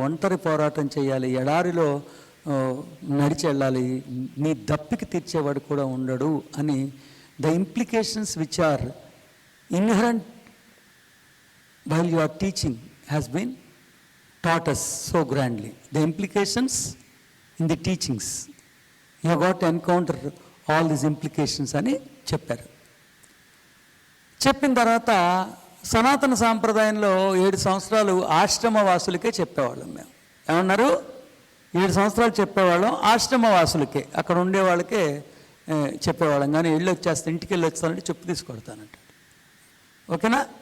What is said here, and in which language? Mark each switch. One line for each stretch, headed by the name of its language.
Telugu: ఒంటరి పోరాటం చేయాలి, ఎడారిలో నడిచి వెళ్ళాలి, నీ దప్పికి తీర్చేవాడు కూడా ఉండడు అని
English: The implications which are inherent while you are teaching has been taught us so grandly. The implications in the teachings, you have got to encounter all these implications
Telugu: అని చెప్పారు. చెప్పిన తర్వాత సనాతన సాంప్రదాయంలో 7 సంవత్సరాలు ఆశ్రమవాసులకే చెప్పేవాళ్ళం మేము. ఏమన్నారు? 7 సంవత్సరాలు చెప్పేవాళ్ళం ఆశ్రమవాసులకే, అక్కడ ఉండే వాళ్ళకే చెప్పేవాళ్ళం. కానీ ఇంటికి వెళ్ళి వచ్చానంటే చెప్పు తీసుకొడతానంట. ఓకేనా?